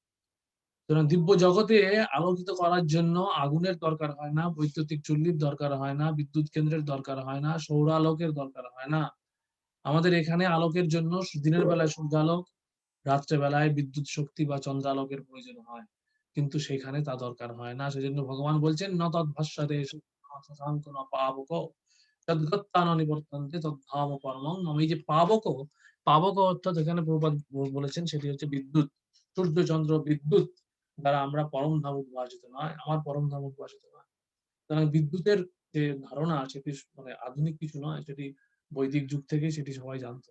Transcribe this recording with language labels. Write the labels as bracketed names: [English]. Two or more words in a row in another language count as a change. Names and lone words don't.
[Bangla] সুতরাং দিব্য জগতে আলোকিত করার জন্য আগুনের দরকার হয় না, বৈদ্যুতিক চুল্লির দরকার হয় না, বিদ্যুৎ কেন্দ্রের দরকার হয় না, সৌরালোকের দরকার হয় না। আমাদের এখানে আলোকের জন্য দিনের বেলায় সূর্যালোক, রাত্রে বেলায় বিদ্যুৎ শক্তি বা চন্দ্রালোকের প্রয়োজন হয়, কিন্তু সেখানে তা দরকার হয় না। সেজন্য ভগবান বলছেন [Sanskrit] ন তদ্ভাস্বরে শশাঙ্ক ন পাবক তদ্গত্তান নিবর্তন্তে তদ্ধাম পরমং মম। [Bangla] এই যে পাবক অর্থাৎ এখানে প্রভুপাদ বলেছেন সেটি হচ্ছে বিদ্যুৎ, সূর্য চন্দ্র বিদ্যুৎ দ্বারা আমরা পরম ধাম উদ্ভাসিত নয়, আমার পরম ধাম উদ্ভাসিত নয়। সুতরাং বিদ্যুতের যে ধারণা সেটি মানে আধুনিক কিছু নয়, সেটি বৈদিক যুগ থেকে সেটি সবাই জানতো।